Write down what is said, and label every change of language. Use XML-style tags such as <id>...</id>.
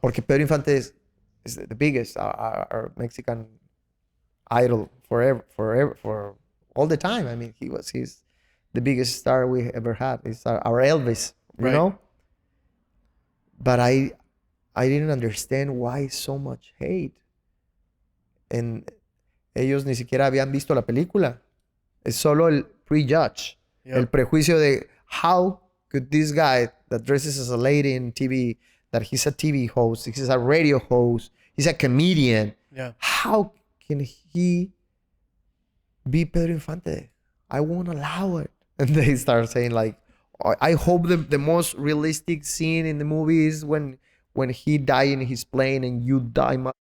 <en>Porque Pedro Infante is the biggest, our Mexican idol for all the time. I mean, he's the biggest star we ever had. He's our Elvis, you Right. know? But I didn't understand why so much hate.</en> <es>And ellos ni siquiera habían visto la película. Es solo el prejudge.</es> <en>Yep.</en> <es>El prejuicio de</es> <en>how could this guy that dresses as a lady in TV, that he's a TV host, he's a radio host, he's a comedian. Yeah. How can he be Pedro Infante? I won't allow it. And they start saying like, I hope the most realistic scene in the movie is when he died in his plane and you die.</en>